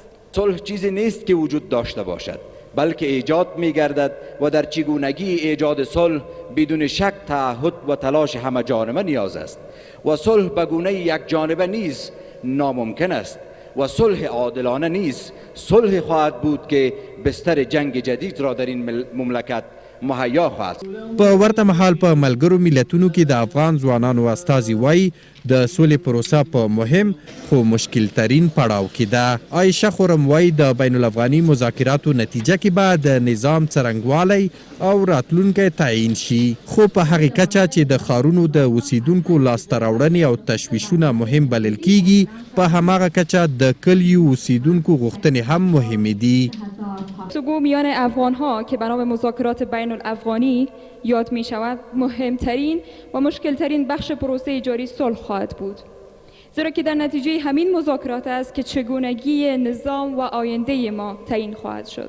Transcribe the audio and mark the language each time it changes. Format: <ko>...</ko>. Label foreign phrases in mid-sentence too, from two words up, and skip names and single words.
<fa>صلح چیزی نیست که وجود داشته باشد، بلکه ایجاد می گردد و در چگونگی ایجاد صلح بدون شک تعهد و تلاش همه جانبه نیاز است و صلح به گونه یک جانبه نیز ناممکن است و صلح عادلانه نیز صلح خواهد بود که بستر جنگ جدید را در این مملکت مهیا خواهد.</fa> <ps>په ورته مهال په ملګرو ملتونو کې د افغان ځوانانو استازي وایي د سولې پروسه په مهم خو مشکل ترین پړاو کې ده. عایشه خورم وایي د بین الافغاني مذاکراتو نتیجه کې به د نظام څرنګوالی او راتلونکی تعیین شي، خو په هغې کچه چې د ښارونو د اوسیدونکو لاسته راوړنې او تشویشونه مهم بلل کیږي، په هماغه کچه د کلیو اوسیدونکو غوښتنې هم مهمې دي.</ps> <fa>گفتگو میان افغان ها که به نام مذاکرات بین الافغانی یاد می شود مهمترین و مشکلترین بخش پروسه جاری صلح خواهد بود، زیرا که در نتیجه همین مذاکرات است که چگونگی نظام و آینده ما تعیین خواهد شد.</fa>